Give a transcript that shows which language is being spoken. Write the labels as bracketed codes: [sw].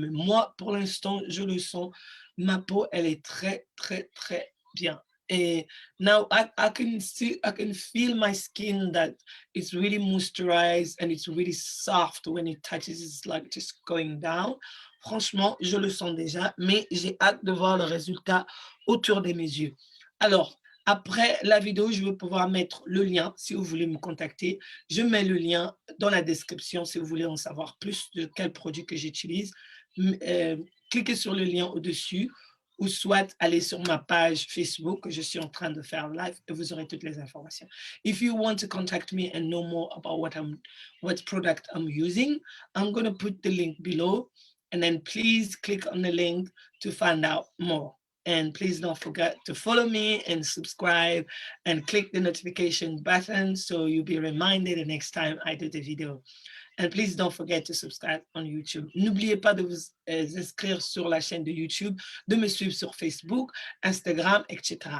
[fr] Mais moi, pour l'instant, je le sens, ma peau, elle est très, très, très bien. [en] And now I can feel my skin that it's really moisturized and it's really soft when it touches. It's like just going down. [fr] Franchement, je le sens déjà, mais j'ai hâte de voir le résultat autour de mes yeux. Alors, après la vidéo, je vais pouvoir mettre le lien si vous voulez me contacter. Je mets le lien dans la description si vous voulez en savoir plus de quel produit que j'utilise. Cliquez sur le lien au-dessus, ou soit aller sur ma page Facebook que je suis en train de faire live et vous aurez toutes les informations. [en] If you want to contact me and know more about what product I'm using, I'm going to put the link below, and then please click on the link to find out more. And please don't forget to follow me and subscribe and click the notification button so you'll be reminded the next time I do the video. And please don't forget to subscribe on YouTube. [fr] N'oubliez pas de vous inscrire sur la chaîne de YouTube, de me suivre sur Facebook, Instagram, etc.